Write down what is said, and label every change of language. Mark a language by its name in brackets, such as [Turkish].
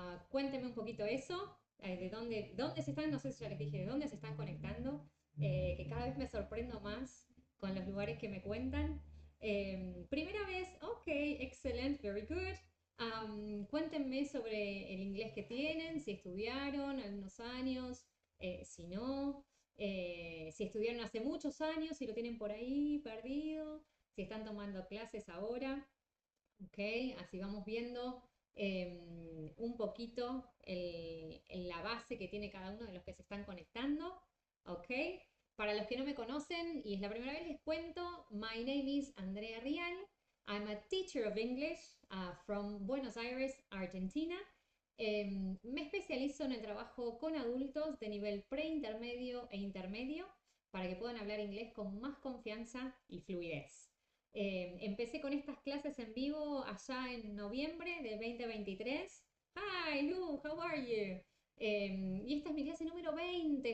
[Spanish] Cuéntenme un poquito eso, de dónde se están, no sé si ya les dije, de dónde se están conectando, que cada vez me sorprendo más con los lugares que me cuentan. Primera vez, [English] ok, excellent, very good. [Spanish] Cuéntenme sobre el inglés que tienen, si estudiaron algunos años, si no, si estudiaron hace muchos años, si lo tienen por ahí perdido, si están tomando clases ahora. Ok, así vamos viendo un poquito la base que tiene cada uno de los que se están conectando. Ok, para los que no me conocen y es la primera vez les cuento, [English] my name is Andrea Rial. I'm a teacher of English from Buenos Aires, Argentina. [Spanish] Me especializo en el trabajo con adultos de nivel preintermedio e intermedio para que puedan hablar inglés con más confianza y fluidez. Empecé con estas clases en vivo allá en noviembre del 2023. [English] Hi, Lu, how are you? [Spanish] Y esta es mi clase número 20.